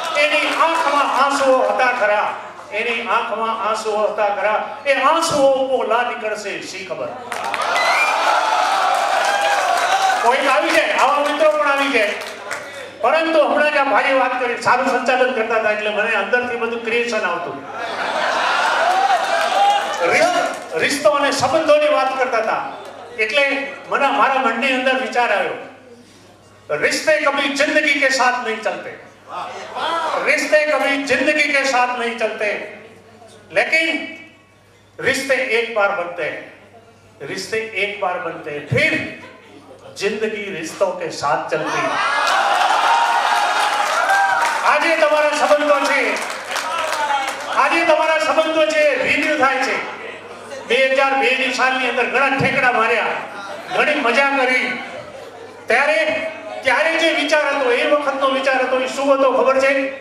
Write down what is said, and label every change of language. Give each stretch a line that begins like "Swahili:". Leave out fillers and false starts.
Gujarati: એની આંખમાં આંસુઓ હતા ખરા, એની આંખમાં આંસુઓ હતા ખરા, એ આંસુઓ ભોળા નીકળશે શી ખબર. કોઈ આવી જાય, આવા મિત્રો પણ આવી જાય. પરંતુ હમણાં જ આ ભાઈએ વાત કરી, સારું સંચાલન કરતા હતા એટલે મને અંદરથી બધું ક્રિએશન આવતું. રિશ્તો અને સંબંધોની વાત કરતા હતા એટલે મને મારા મનની અંદર વિચાર આવ્યો,
Hindi: रिश्ते कभी जिंदगी के साथ नहीं चलते, रिश्ते कभी जिंदगी के साथ नहीं चलते, लेकिन रिश्ते एक बार बनते हैं, रिश्ते एक बार बनते हैं, फिर जिंदगी रिश्तों के साथ चलती है.
Gujarati: આજે તમારા સંબંધો છે, આજે તમારા સંબંધો છે રિન્યુ થાય છે. 2002 ની સાલની અંદર ઘણા ઠેકડા માર્યા, ઘણી મજા કરી. ત્યારે જે વિચાર હતો, એ વખતનો વિચાર હતો, એ શું હતો ખબર છે?